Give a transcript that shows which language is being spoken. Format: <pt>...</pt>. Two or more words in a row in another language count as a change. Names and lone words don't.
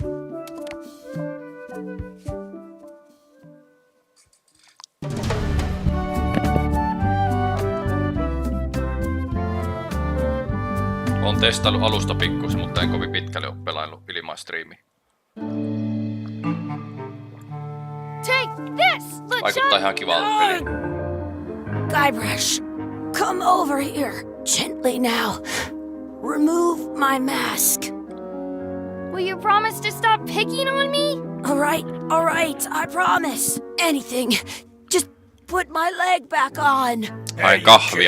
<fi>Olen testaillut alusta pikkuisen, mutta en kovin pitkälle ole pelailu ilman striimiä. Vaikuttaa ihan kivalta peli.</fi> <en>Guybrush, come over here. Gently now. Remove my mask. Will you promise to stop picking on me? All right, I promise. Anything. Just put my leg back on.</en> <fi>Ai kahvia.</fi>